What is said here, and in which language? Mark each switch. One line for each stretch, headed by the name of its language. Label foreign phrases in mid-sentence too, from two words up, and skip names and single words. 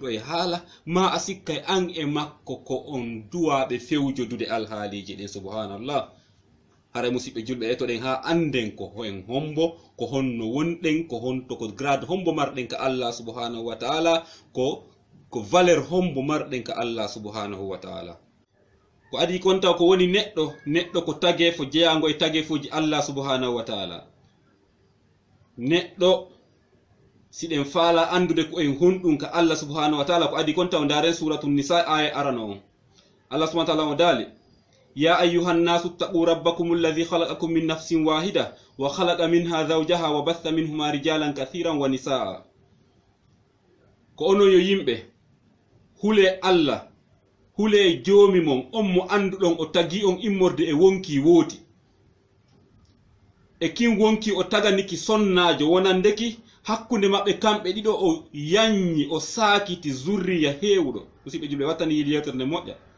Fula: e haala ma a sikkay an e makko ko on duwaɓe fewjodude alhaaliji ɗin subhanallah haray musidɓe julɓe etoɗen ha anden ko en hombo ko honno wonɗen ko honto ko grade hombo marɗen ka Allah
Arabic: subhanahu wa ta'ala
Fula: ko valeur hombo marɗen ka Allah
Arabic: subhanahu wa ta'ala
Fula: ko adi kon taw ko woni neɗɗo ko tagefo jeyango e tagefoji Allah
Arabic: subhanahu wa ta'ala
Fula: neɗɗo siɗen faala andude ko en honɗum ka Allah
Arabic: subhanahu wa ta'ala
Fula: ko adi kon taw ndaren
Arabic: suratul nisa
Fula: aya arano on Allah
Arabic: subhanahu wa ta'ala
Fula: o daali
Arabic: يا أيها الناس اتقوا ربكم الذي خلقكم من نفس واحدة وخلق منها زوجها وبث منهما رجالا كثيرا ونساء
Fula: كونو ييمبه hule Allah hule joomi mon on mo anduɗon o tagi on immorde e wonki wooti e kin wonki o taganiki sonnajo wonandeki hakkunde maɓɓe kamɓe ɗiɗo o yanyi o saakiti zurriya heewuɗo musidɓe julɓe wattani yiɗi yewtere nde moƴƴa